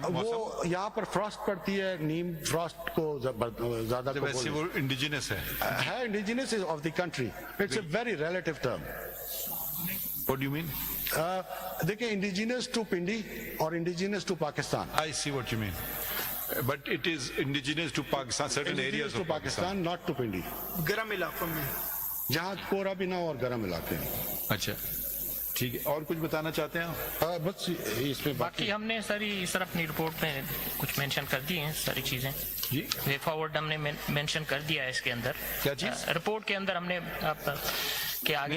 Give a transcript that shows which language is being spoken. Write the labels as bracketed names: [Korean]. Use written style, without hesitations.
[Hindi] वो यहाँ पर फ्रॉस्ट पड़ती है, नीम फ्रॉस्ट को ज्यादा वैसे वो इंडिजिनस है [English] Indigenous of the country, it's a very relative term. What do you mean? देखिए, indigenous to Pindi और indigenous to Pakistan. I see what you mean. But it is indigenous to Pakistan, certain areas of Pakistan. Not to Pindi, [Hindi] गर्म इलाकों में जहाँ कोहरा भी ना हो और गर्म इलाके हैं। अच्छा ठीक है, और कुछ बताना चाहते हैं आप? बस इसमें बाकी हमने सारी सर अपनी रिपोर्ट में कुछ मेंशन कर दी हैं सारी चीजें जी। वे फॉरवर्ड हमने मेंशन कर दिया है इसके अंदर। क्या चीज? रिपोर्ट के अंदर हमने आप के आगे